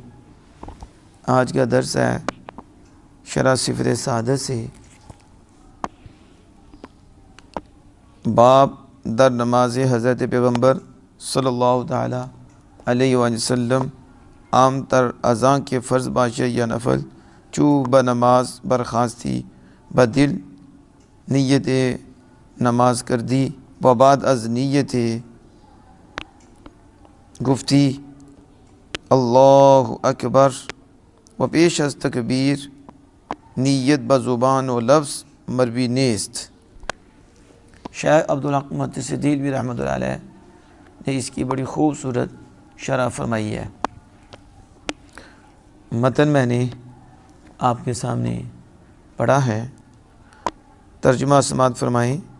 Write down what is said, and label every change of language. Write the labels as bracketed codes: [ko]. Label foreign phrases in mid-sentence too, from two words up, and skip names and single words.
[ur] آج کا درس ہے شرح صفر سعادہ سے باب در نماز حضرت پیغمبر [ar] صلی اللہ تعالی علیہ وآلہ وسلم [fa] عام تر اذان کے فرض باشے یا نفل چو بنماز برخاستی بدل نیت نماز کر دی و بعد از نیت گفتی [ar] اللہ اکبر [fa] و پیش از تکبیر نیت بزبان و لفظ مروی نیست۔ [ur] شیخ عبدالحق محدث دہلوی رحمۃ اللہ علیہ نے اس کی بڑی خوبصورت شرح فرمائی ہے۔ متن میں نے آپ کے سامنے پڑھا ہے، ترجمہ سماعت فرمائیں۔